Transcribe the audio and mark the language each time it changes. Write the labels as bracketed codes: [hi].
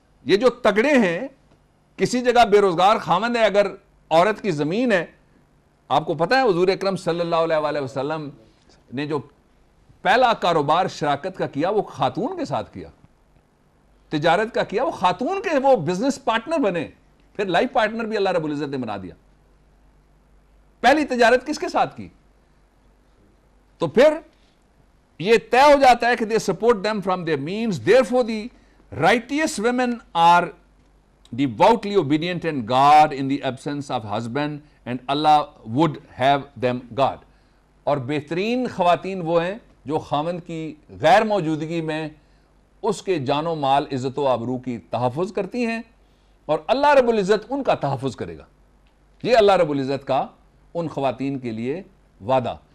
[ur] یہ جو تگڑے ہیں، کسی جگہ بے روزگار خاوند ہے، اگر عورت کی زمین ہے، آپ کو پتہ ہے حضور اکرم صلی اللہ علیہ وسلم نے جو پہلا کاروبار شراکت کا کیا وہ خاتون کے ساتھ کیا، تجارت کا کیا، وہ خاتون کے وہ بزنس پارٹنر بنے، پھر لائف پارٹنر بھی اللہ رب العزت نے بنا دیا. پہلی تجارت کس کے ساتھ کی؟ تو پھر یہ طے ہو جاتا ہے کہ [en] they support them from their means. Therefore the righteous women are devoutly obedient and God in the absence of husband, and Allah would have them God. [ur] اور بہترین خواتین وہ ہیں جو خاوند کی غیر موجودگی میں اس کے جان و مال، عزت و آبرو کی تحفظ کرتی ہیں، اور اللہ رب العزت ان کا تحفظ کرے گا. یہ اللہ رب العزت کا ان خواتین کے لیے وعدہ.